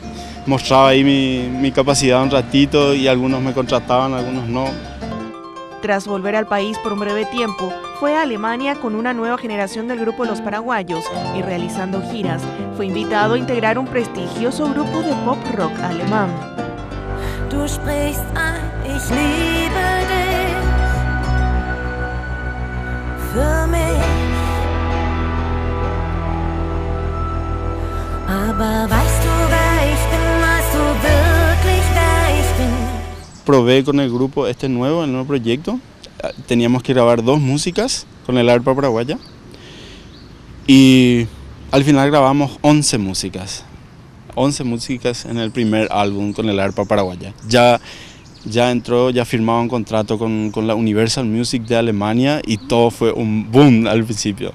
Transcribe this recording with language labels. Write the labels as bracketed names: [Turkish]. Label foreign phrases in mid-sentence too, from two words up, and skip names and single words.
[Spanish] Mostraba ahí mi capacidad un ratito y algunos me contrataban, algunos no. Tras volver al país por un breve tiempo, fue a Alemania con una nueva generación del grupo Los Paraguayos y realizando giras, fue invitado a integrar un prestigioso grupo de pop rock alemán. [German] Du sprichst an, ich liebe dich, für mich, aber weißt du, wer ich bin, weißt du wirklich, wer ich bin? [Spanish] Probé con el grupo el nuevo proyecto. Teníamos que grabar 2 músicas con el arpa paraguaya y al final grabamos 11 músicas. 11 músicas en el primer álbum con el arpa paraguaya. Ya firmaba un contrato con la Universal Music de Alemania y todo fue un boom al principio.